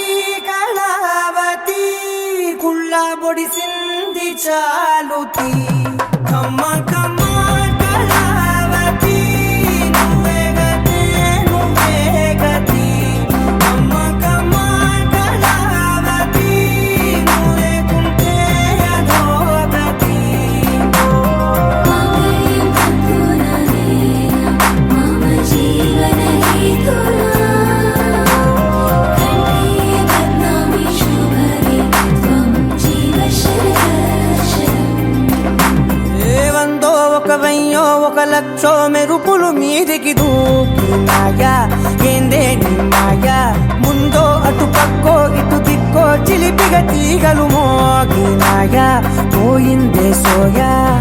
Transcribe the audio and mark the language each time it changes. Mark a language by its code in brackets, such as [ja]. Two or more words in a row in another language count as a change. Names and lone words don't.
[te] కళావతి కుళ్ళ బొడిసింది చాలుతి కమ్మ కమ్మ కళావతి నువ్వే గతే నువ్వే గతి కమ్మ కమ్మ కళావతి నువ్వే కుంటే అధోగతి [sa] मम जीवन हेतुना कंठे बध्नामि शुभगे त्वं जीव शरदशरम् [te] ఏ వందో ఒక వెయ్యో ఒక లక్షో మెరుపులు మీదికి దూకినాయా ఏందే నీ మాయా ముందో అటు పక్కో ఇటు దిక్కో చిలిపిగ తీగలు మోగినాయా పోయిందే సోయా